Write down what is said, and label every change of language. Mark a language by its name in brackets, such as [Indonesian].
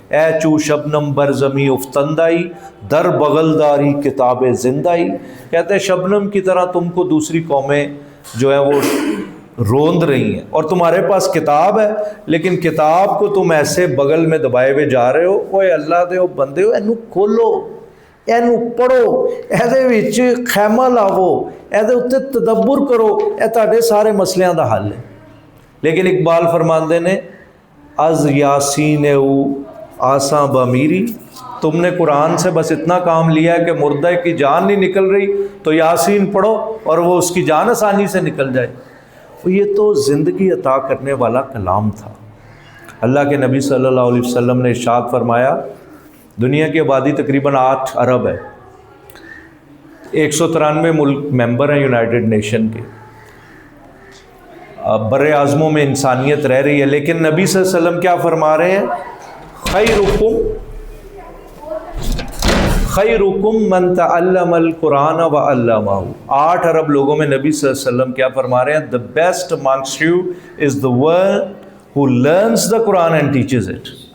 [Persian] اے چو شبنم بر زمیں افتندائی، در بغل داری کتاب زندائی. [Urdu] کہتے ہیں شبنم کی طرح تم کو دوسری قومیں جو ہے وہ روند رہی ہیں، اور تمہارے پاس کتاب ہے، لیکن کتاب کو تم ایسے بغل میں دبائے ہوئے جا رہے ہو. [Punjabi] اوے اللہ دے بندے ہو، اینو کھولو، اینو پڑھو، ایدے وچ خیمہ لاو، ایدے اتے تدبر کرو، اے تہاڈے سارے مسئلیاں دا حل ہے. [Urdu] لیکن اقبال [Punjabi] فرماندے نے [Persian] از یاسین او آساں بمیری، [Urdu] تم نے قرآن سے بس اتنا کام لیا ہے کہ مردہ کی جان نہیں نکل رہی تو یاسین پڑھو اور وہ اس کی جان آسانی سے نکل جائے. یہ تو زندگی عطا کرنے والا کلام تھا. اللہ کے نبی صلی اللہ علیہ وسلم نے ارشاد فرمایا، دنیا کی آبادی تقریباً 8 ارب ہے، 193 ملک ممبر ہیں یونائٹڈ نیشن کے، بر اعظموں میں انسانیت رہ رہی ہے، لیکن نبی صلی اللہ علیہ وسلم کیا فرما رہے ہیں؟ [Arabic] خیرکم من تعلم القرآن وعلمہ. [Urdu] 8 ارب لوگوں میں نبی صلی اللہ علیہ وسلم کیا فرما رہے ہیں؟ [English] The best amongst you is the one who learns the Quran and teaches it.